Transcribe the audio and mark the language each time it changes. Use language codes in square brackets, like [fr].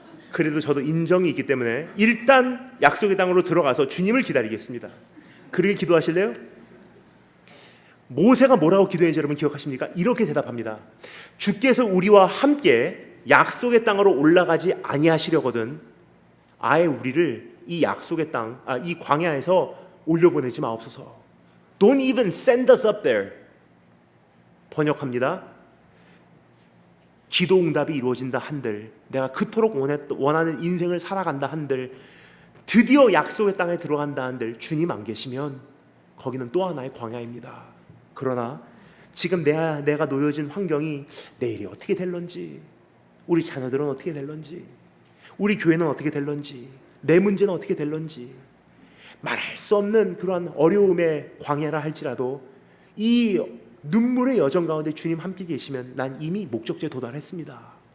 [ko] 그래도 저도 인정이 있기 때문에 일단 약속의 땅으로 들어가서 주님을 기다리겠습니다. 그렇게 기도하실래요? 모세가 뭐라고 기도했는지 여러분 기억하십니까? 이렇게 대답합니다. 주께서 우리와 함께 약속의 땅으로 올라가지 아니하시려거든 아예 우리를 이 약속의 땅, 이 광야에서 올려보내지 마옵소서. [en] Don't even send us up there. [ko] 번역합니다. 기도 응답이 이루어진다 한들, 내가 그토록 원하는 인생을 살아간다 한들, 드디어 약속의 땅에 들어간다 한들 주님 안 계시면 거기는 또 하나의 광야입니다. 그러나 지금 내가 놓여진 환경이 내일이 어떻게 될런지, 우리 자녀들은 어떻게 될런지, 우리 교회는 어떻게 될런지, 내 문제는 어떻게 될런지 말할 수 없는 그러한 어려움의 광야라 할지라도 이 눈물의 여정 가운데 주님 함께 계시면 난 이미 목적지에 도달했습니다.